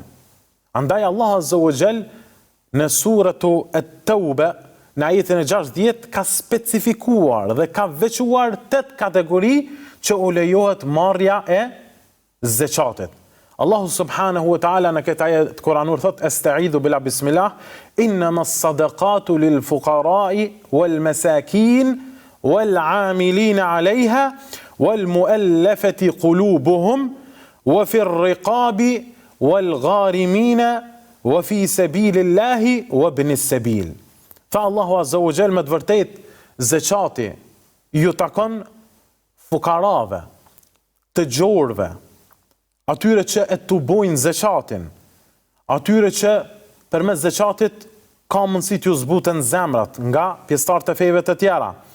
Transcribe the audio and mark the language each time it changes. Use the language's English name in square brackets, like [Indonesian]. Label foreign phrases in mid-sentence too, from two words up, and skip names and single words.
[Albanian] Andaj Allah [Arabic] عز وجل [Albanian] në suratu At-Tauba në ajetin e 60 ka specifikuar dhe ka veçuar 8 kategori që u lejohet marrja e zeqatit. [Arabic] الله سبحانه وتعالى [Albanian] në këtë ajet kuranor thot: [Arabic] "أستعيذ بالله بسم الله إنما الصدقات للفقراء والمساكين والعاملين عليها والمؤلفة قلوبهم وفي الرقاب والغارمين وفي سبيل الله وابن السبيل." [Albanian] Tha Allahu [Arabic] عز وجل, [Albanian] me të vërtet zeqati ju takon fukarave, të gjorëve, atyre që e të bojnë zeqatin, atyre që përmes zeqatit ka mundësi t'ju zbuten zemrat nga pjesëtarët e feve të tjera,